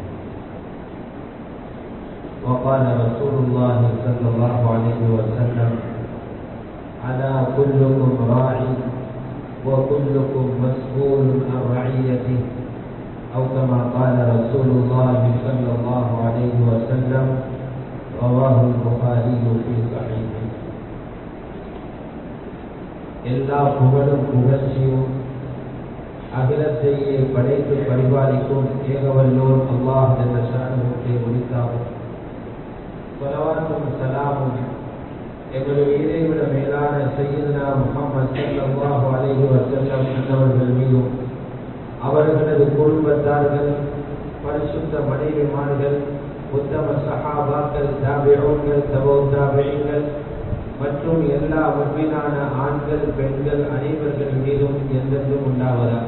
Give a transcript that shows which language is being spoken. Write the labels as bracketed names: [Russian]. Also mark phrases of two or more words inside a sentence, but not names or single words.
[Arabic] وقال رسول الله صلى الله عليه وسلم: ألا كلكم راع وكلكم مسؤول عن رعيته، أو كما قال رسول الله صلى الله عليه وسلم. رواه البخاري في صحيحه. [Tamil] எல்லா புகழும் புகழ்ச்சியும் அகிலத்தையே படைத்து பரிபாலிக்கும் ஏகவல்லோர் அல்லாஹ் [Arabic] جل شأنه [Tamil] உரித்தாகும். ஸலவாத்தும் ஸலாமும் எங்களுடைய இறைவிட மேலான சய்யிதுனா முஹம்மது [Arabic] صلى الله عليه وسلم [Tamil] அன்னவர்கள் மீதும் அவர்களது குடும்பத்தார்கள், பரிசுத்த மனைவிமார்கள், உத்தம சஹாபாக்கள், தாபிஊன்கள், தபவு தாபிஈன்கள் மற்றும் எல்லா முஃமினான ஆண்கள் பெண்கள் அனைவர்கள் மீதும் என்றென்றும் உண்டாவதாக.